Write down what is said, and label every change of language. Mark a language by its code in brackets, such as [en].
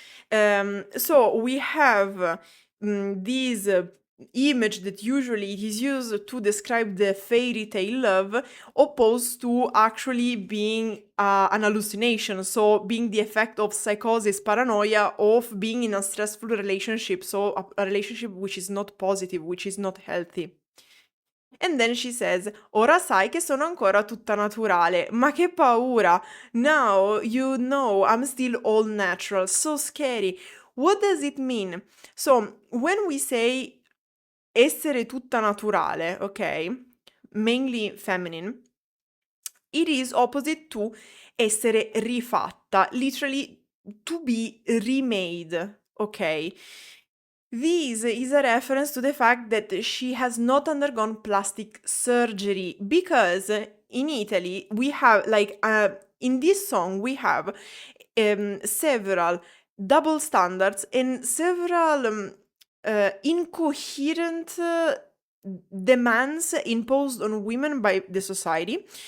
[en] So we have this image that usually it is used to describe the fairy tale love, opposed to actually being an hallucination, so being the effect of psychosis, paranoia, of being in a stressful relationship, so a relationship which is not positive, which is not healthy. And then she says, [it] ora sai che sono ancora tutta naturale. Ma che paura! [en] Now you know I'm still all natural. So scary. What does it mean? So, when we say [it] essere tutta naturale, [en] ok? Mainly feminine, it is opposite to [it] essere rifatta, [en] literally to be remade, ok? This is a reference to the fact that she has not undergone plastic surgery because in Italy we have in this song we have several double standards and several incoherent demands imposed on women by the society.